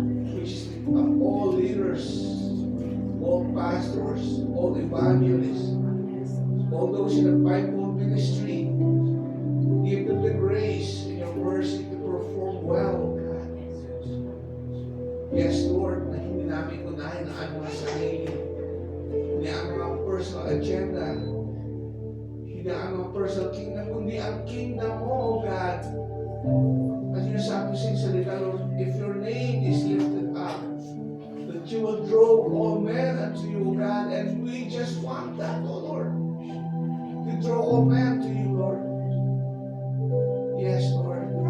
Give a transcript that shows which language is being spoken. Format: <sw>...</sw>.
<en>We just lift up all leaders, all pastors, all evangelists, all those in the Bible ministry. Give them the grace and your mercy to perform well, O God.</en> <tl>Yes, Lord, na hindi namin unahin ang aming mga sarili, hindi ang mga personal agenda, hindi ang mga personal kingdom, kundi ang kingdom mo, O God.</tl> <en>As you sabi sa salita, Lord, if your name is lifted up, that you will draw all men unto you, God, and we just want that, O Lord. To draw all men to you, Lord. Yes, Lord.</en>